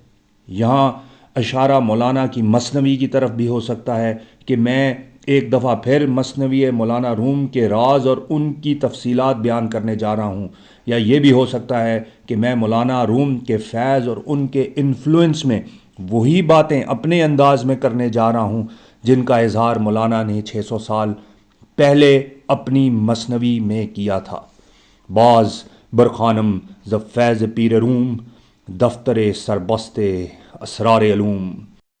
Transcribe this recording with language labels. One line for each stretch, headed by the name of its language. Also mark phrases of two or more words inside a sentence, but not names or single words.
Urdu: یہاں اشارہ مولانا کی مثنوی کی طرف بھی ہو سکتا ہے کہ میں ایک دفعہ پھر مثنوی مولانا روم کے راز اور ان کی تفصیلات بیان کرنے جا رہا ہوں، یا یہ بھی ہو سکتا ہے کہ میں مولانا روم کے فیض اور ان کے انفلوئنس میں وہی باتیں اپنے انداز میں کرنے جا رہا ہوں جن کا اظہار مولانا نے 600 سال پہلے اپنی مثنوی میں کیا تھا۔
Persian: باز برخانم ز فیض پیر روم، دفتر سربستے اسرار علوم۔